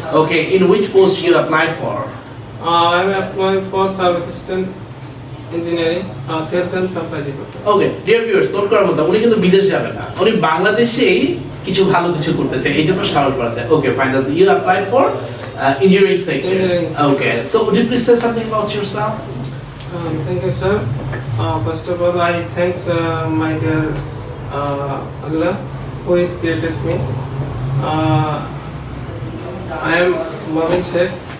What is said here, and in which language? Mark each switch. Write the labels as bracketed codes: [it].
[en] Okay, in which post you applied for? I'm applying for service assistant engineering, sales and supply department. Okay, dear viewers, [bn] note করার মতো উনি কিন্তু বিদেশ যাবেন না, উনি বাংলাদেশেই কিছু ভালো কিছু করতে চায়, এই জন্য সাহস করা যায়। [en] Okay, fine. That's you applied for engineering sector. Engineering. Okay, so would you please say something about yourself? Thank you, sir. First of all, I thanks my dear Allah who has created me. I am Mobashir.